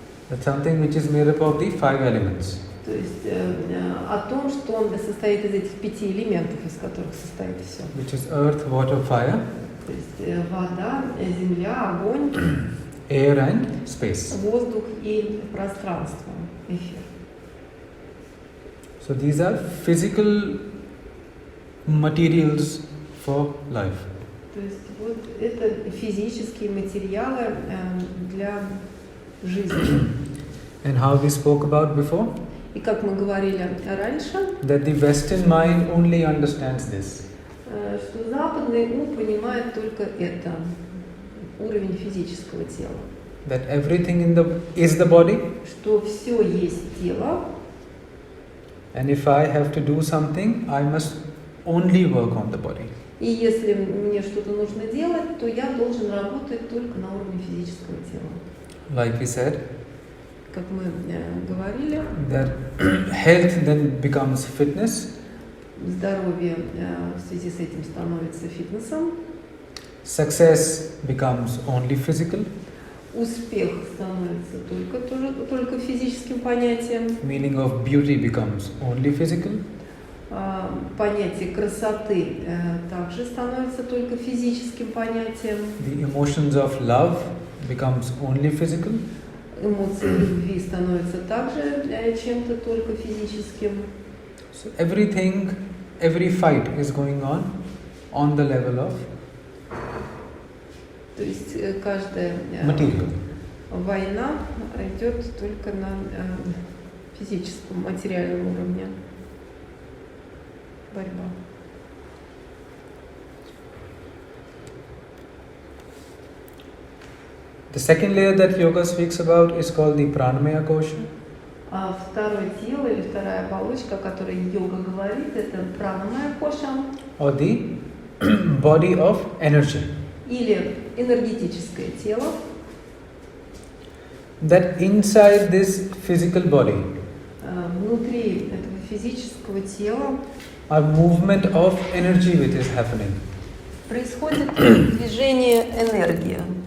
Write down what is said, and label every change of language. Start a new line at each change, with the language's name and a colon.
English: That's something which is made up of the 5 elements.
Russian: То есть о том, что он состоит из этих 5 элементов, из которых состоит все.
English: Which is earth, water, fire,
Russian: То есть вода, земля, огонь,
English: air and space.
Russian: воздух и пространство, эфир.
English: So these are physical materials for life.
Russian: То есть вот это физические материалы для жизни.
English: And how we spoke about before,
Russian: И как мы говорили раньше,
English: that the Western mind only understands this.
Russian: что западный ум понимает только это, уровень физического тела.
English: That everything is the body,
Russian: Что все есть тело,
English: and if I have to do something, I must only work on the body.
Russian: и если мне что-то нужно делать, то я должен работать только на уровне физического тела.
English: Like we said,
Russian: Как мы говорили,
English: that health then becomes fitness,
Russian: здоровье в связи с этим становится фитнесом,
English: success becomes only physical,
Russian: успех становится только физическим понятием,
English: meaning of beauty becomes only physical,
Russian: понятие красоты также становится только физическим понятием,
English: the emotions of love becomes only physical,
Russian: эмоции любви становятся также чем-то только физическим.
English: so everything, every fight is going on the level of
Russian: То есть каждая
English: material.
Russian: война идет только на физическом, материальном уровне. Борьба.
English: The second layer that yoga speaks about is called the Pranamaya Kosha.
Russian: А второе тело или вторая оболочка, о которой йога говорит, это пранамая коша
English: Or the body of energy.
Russian: или энергетическое тело.
English: That inside this physical body
Russian: Внутри этого физического тела
English: a movement of energy which is happening.
Russian: происходит движение энергии.